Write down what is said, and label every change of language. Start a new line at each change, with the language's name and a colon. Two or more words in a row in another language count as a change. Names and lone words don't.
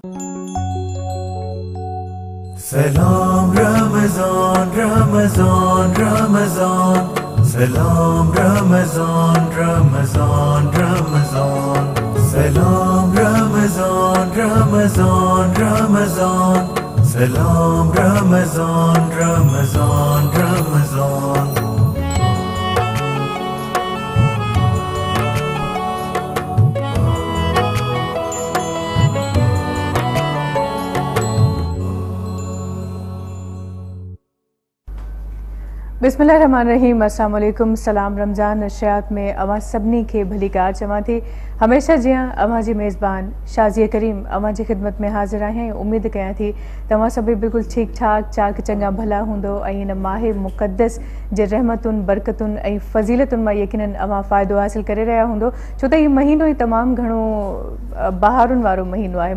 Sindhi: सलाम रमज़ान रमज़ान रमज़ान, सलाम रमज़ान रमज़ान रमज़ान, सलाम रमज़ान रमज़ान रमज़ान, सलाम रमज़ान रमज़ान रमज़ान।
Arabic: بسم الله الرحمن الرحيم، السلام عليكم.
Sindhi: सलाम रमज़ान नशियात में अवां सभिनी खे भली कार चवां थी। हमेशा जीअं अवां जी मेज़बान शाज़िया करीम अवां जी ख़िदमत में हाज़िर आहियां। उम्मीद कयां थी तव्हां सभई बिल्कुलु ठीकु ठाक चाक चङा भला हूंदो ऐं हिन माहे मुक़द्दस जे रहमतुनि बरकतुनि ऐं फ़ज़ीलतुनि मां यकीनन अवां फ़ाइदो हासिल करे रहिया हूंदो, छो त हीउ महीनो ई तमामु घणो बहारुनि वारो महीनो आहे।